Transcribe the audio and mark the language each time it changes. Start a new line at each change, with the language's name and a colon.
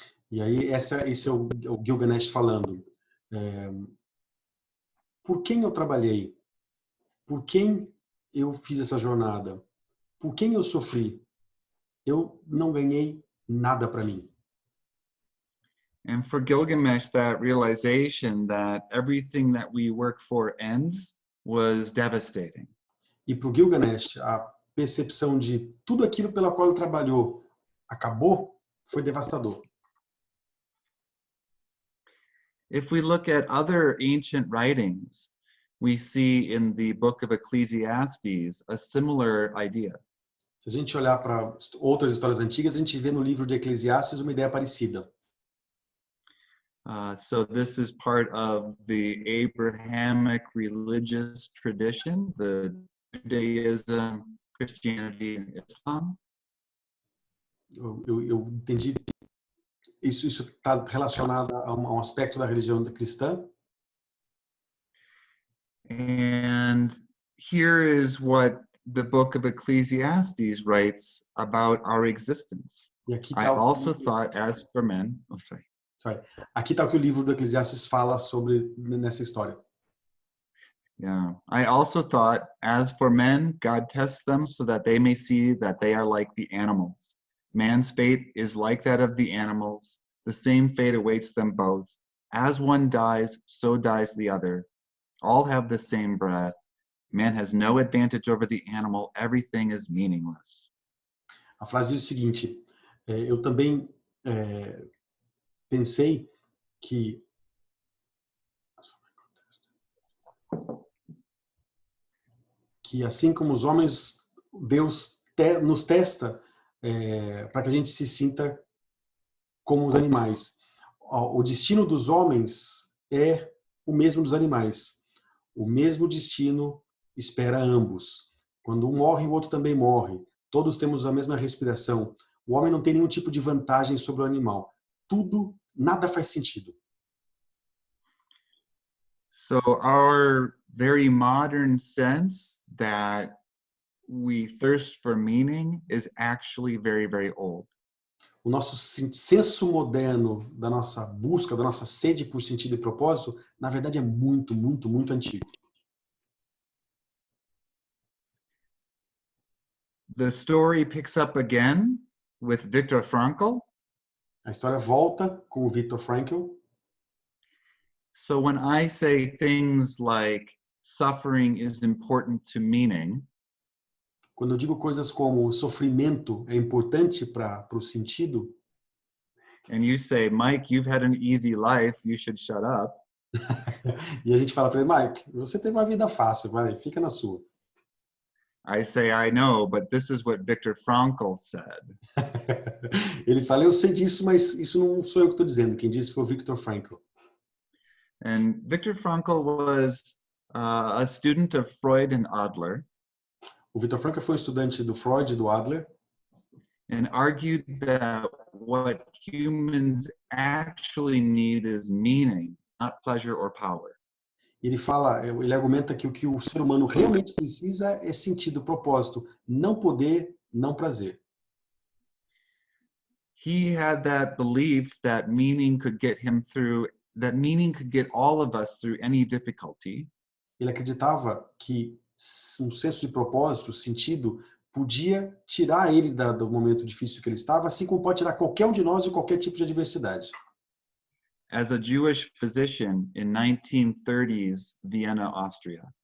Portuguese: E aí esse é o Gilgamesh falando. Por quem eu trabalhei? Por quem eu fiz essa jornada? Por quem eu sofri? eu não ganhei nada para mim.
English: And for Gilgamesh, that realization that everything that we work for ends was devastating.
Portuguese: E para o Gilgamesh, a percepção de tudo aquilo pelo qual ele trabalhou acabou, foi devastador.
English: If we look at other ancient writings, we see in the book of Ecclesiastes a similar idea.
Portuguese: Se a gente olhar para outras histórias antigas, a gente vê no livro de Eclesiastes uma ideia parecida.
English: So this is part of the Abrahamic religious tradition, the Judaism, Christianity, and Islam.
Portuguese: Eu entendi. Isso está relacionado a um aspecto da religião cristã.
English: And here is what the book of Ecclesiastes writes about our existence.
Portuguese: E aqui
English: I also thought, as for men,
Portuguese: Aqui está o que o livro do Eclesiastes fala sobre nessa história.
English: Yeah, I also thought, as for men, God tests them so that they may see that they are like the animals. Man's fate is like that of the animals. The same fate awaits them both. As one dies, so dies the other. All have the same breath. Man has no advantage over the animal. Everything is meaningless.
Portuguese: A frase diz o seguinte: eu também pensei que assim como os homens, Deus nos testa para que a gente se sinta como os animais. O destino dos homens é o mesmo dos animais. O mesmo destino espera ambos. Quando um morre, o outro também morre. Todos temos a mesma respiração. O homem não tem nenhum tipo de vantagem sobre o animal. Nada faz sentido.
English: So our very modern sense that we thirst for meaning is actually very, very old.
Portuguese: O nosso senso moderno da nossa busca, da nossa sede por sentido e propósito, na verdade é muito, muito, muito antigo.
English: The story picks up again with Viktor Frankl.
Portuguese: A história volta com o Viktor Frankl.
English: So when I say things like suffering is important to meaning,
Portuguese: quando eu digo coisas como o sofrimento é importante para o sentido,
English: and you say, Mike, you've had an easy life, you should shut up.
Portuguese: E a gente fala para ele, Mike, você teve uma vida fácil, vai, fica na sua.
English: I say, I know, but this is what Viktor Frankl said.
Portuguese: Ele fala, eu sei disso, mas isso não sou eu que estou dizendo. Quem disse foi o Viktor Frankl.
English: And Viktor Frankl was a student of Freud and Adler.
Portuguese: O Viktor Frankl foi um estudante do Freud e do Adler.
English: And argued that what humans actually need is meaning, not pleasure or power.
Portuguese: Ele argumenta que o que o ser humano realmente precisa é sentido, propósito, não poder, não prazer.
English: He had that belief that meaning could get him through, that meaning could get all of us through any difficulty.
Portuguese: Ele acreditava que um senso de propósito, sentido, podia tirar ele do momento difícil que ele estava, assim como pode tirar qualquer um de nós de qualquer tipo de adversidade.
English: As a Jewish physician in 1930s Vienna, Austria.